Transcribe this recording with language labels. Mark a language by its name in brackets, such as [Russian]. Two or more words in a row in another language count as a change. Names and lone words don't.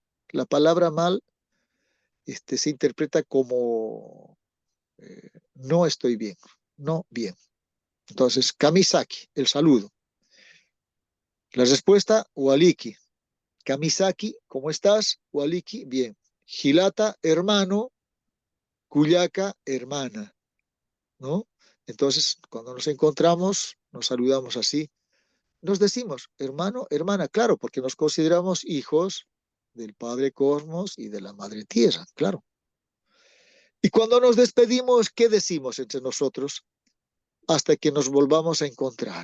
[Spanish] La palabra mal se interpreta como no estoy bien, no bien. Entonces, Kamisaki, el saludo. La respuesta, Waliki. Kamisaki, ¿cómo estás? Waliki, bien. Hilata, hermano. Cuyaca, hermana, ¿no? Entonces, cuando nos encontramos, nos saludamos así. Nos decimos, hermano, hermana, claro, porque nos consideramos hijos del Padre Cosmos y de la Madre Tierra, claro. Y cuando nos despedimos, ¿qué decimos entre nosotros? Hasta que nos volvamos a encontrar.